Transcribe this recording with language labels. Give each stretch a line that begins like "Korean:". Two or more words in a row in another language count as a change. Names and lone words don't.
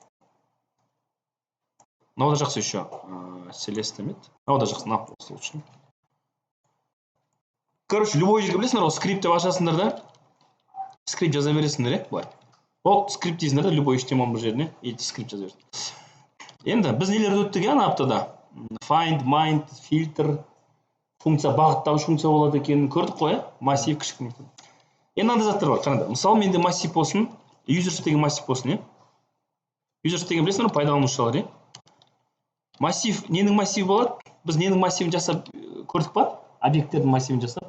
Kazakh: Мынау да жақсы еще. Celeste ме? Мынау да жақсы, мынау осы лучше. Короче, любой жерге білесіңдер, осы скрипт деп ашасыңдар да. Скрипт жаза бересіңдер, былай. Ол скрипт дейсіңдер да, любой HTML бір жеріне, эти скрипт жаза бересіңдер. Енді біз нелерді өттік ана аптада?
English: Find, mind, filter,
Kazakh: функция, бағыттауыш функция болады екенін көрдік қой, массив кішкене. Енді мынандай заттар бар, қараңдар. Мысалы, менде массив болсын, users деген массив болсын, users деген білесіңдер, пайдаланушылар, массив, ненің массиві болады? Біз ненің массивін жасап көрдік па? Объекттердің массивін жасап.